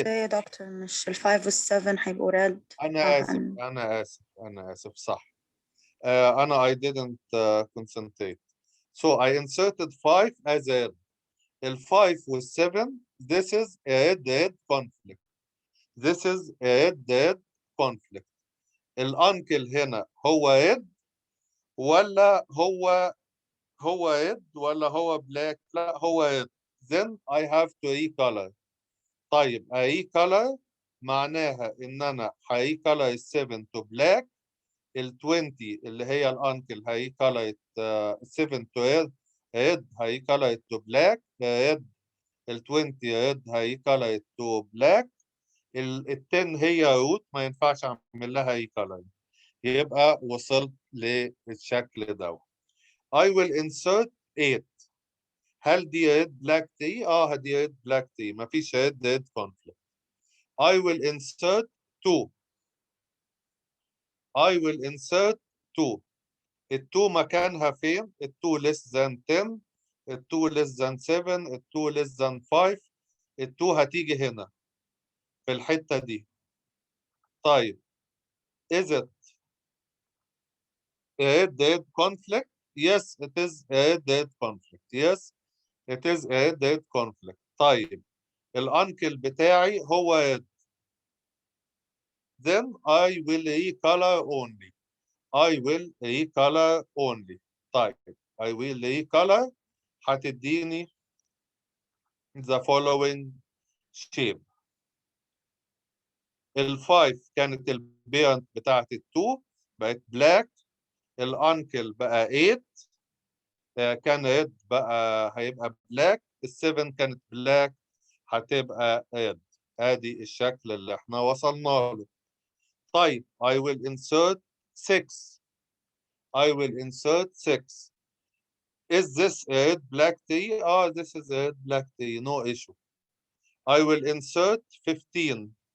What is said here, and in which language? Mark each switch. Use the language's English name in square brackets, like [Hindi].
[Arabic] ازاي يا دكتور مش ال5 وال7 هيبقوا ريد؟ أنا آسف صح. [English] I didn't concentrate. So I inserted 5 as a red. ال5 وال7 this is a red conflict. This is a red conflict. [Arabic] الانكل هنا هو red ولا هو red ولا هو بلاك؟ لا هو red. [English] Then I have to recolor. [Arabic] طيب recolor معناها ان انا هريكولر ال7 to black، ال20 اللي هي الانكل هريكولر 7 to red هريكولر to black، red ال20 red هريكولر to black، ال10 هي روت ما ينفعش اعمل لها ريكولر. يبقى وصلت للشكل ده. [English] I will insert 8. [Arabic] هل دي ريد بلاك تي؟ دي ريد بلاك تي، مفيش ريد conflict. [English] I will insert 2. I will insert 2. [Arabic] ال 2 مكانها فين؟ [English] ال 2 less than 10، ال 2 less than 7، ال 2 less than 5. [Arabic] ال 2 هتيجي هنا في الحتة دي. [English] طيب is it a head-to-head conflict? Yes, it is a head-to-head conflict. Yes, it is a head-to-head conflict. [Arabic] طيب الانكل بتاعي هو head. [English] Then I will recolor only. I will recolor only. طيب I will recolor هتديني the following shape. [Arabic] ال5 كانت البيرنت بتاعت ال2 بقت black. الانكل بقى 8 كان ريد بقى هيبقى بلاك. ال7 كانت بلاك هتبقى ريد. ادي الشكل اللي احنا وصلنا له. [English] طيب I will insert 6. I will insert 6. Is this a red black T? Oh, this is a red black T. No issue. I will insert 15.